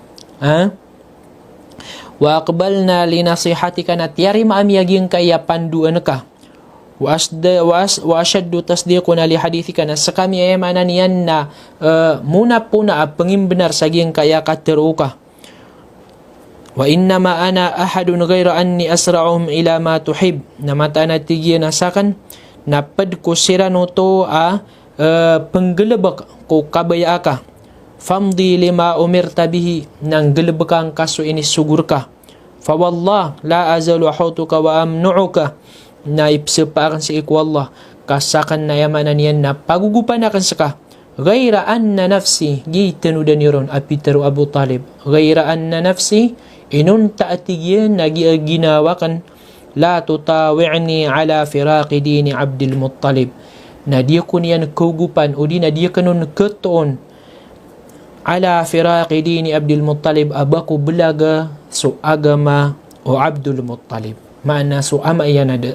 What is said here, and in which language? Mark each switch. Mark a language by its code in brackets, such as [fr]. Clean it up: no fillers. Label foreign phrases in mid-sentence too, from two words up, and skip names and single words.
[ar] وأقبلنا لنصيحتك [mrw] na tiyari maami agiang kaya panduan ka. [ar] وأشد تصديقنا لحديثك [mrw] na sa kami ay manan yan na muna po na pangimbenar sa agiang kaya katero ka. [ar] وإنما أنا أحد غير أني أسرعهم إلى ما تحب [mrw] na mata na tigian asakan napad ko sira no to penggelebak ko kabaya ka famdi [ar] لما أمرت به [mrw] nang gelebakang kaso ini sugur ka [ar] فوالله لا أزال أحوطك وأمنعك [mrw] na ipsipaakan si iku Allah kasakan na yamanan yan na pagugupan akan saka [ar] غير أن نفسي [mrw] gitanudan yuron apitero Abu Talib [ar] غير أن نفسي [mrw] inun taatigian na ginawakan [ar] لا تطاوعني على فراق دين عبد المطلب [mrw] na dia ko niyan kugupan o di na dia kanun ketoon [ar] على فراق دين عبد المطلب [mrw] abaku belaga so agama o Abdul Muttalib maana so ama iyan